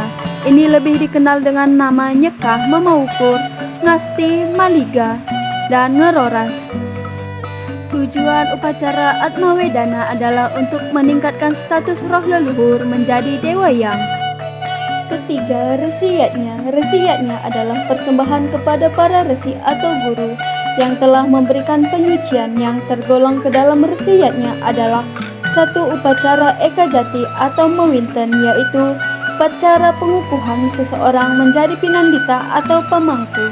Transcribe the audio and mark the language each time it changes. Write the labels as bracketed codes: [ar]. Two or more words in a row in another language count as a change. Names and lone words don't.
[id] Ini lebih dikenal dengan nama nyekah, memaukur, ngasti, maliga, dan ngeroras. Tujuan upacara atma wedana adalah untuk meningkatkan status roh leluhur menjadi dewa yang. Ketiga, resi yatnya. Resi yatnya adalah persembahan kepada para resi atau guru yang telah memberikan penyucian. Yang tergolong ke dalam resi yatnya adalah 1. Upacara eka jati atau mewinten, yaitu upacara pengukuhan seseorang menjadi pinandita atau pemangku.